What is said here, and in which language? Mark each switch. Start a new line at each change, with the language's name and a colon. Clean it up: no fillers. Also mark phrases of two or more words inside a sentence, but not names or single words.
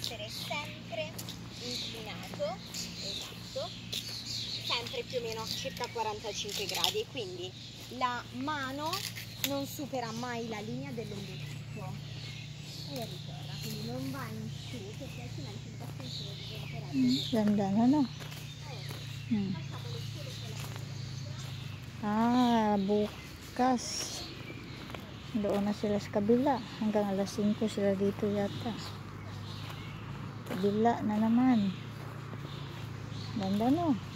Italian: Sempre più o meno circa 45 gradi, quindi la mano non supera mai la linea dell'ombelico e ritorna, quindi non va in su perché altrimenti il bastoncino diventerebbe
Filipino: Ganda na, no? Bukas doon na sila sa kabila hanggang alas 5 sila dito yata. Kabila na naman. Ganda, no?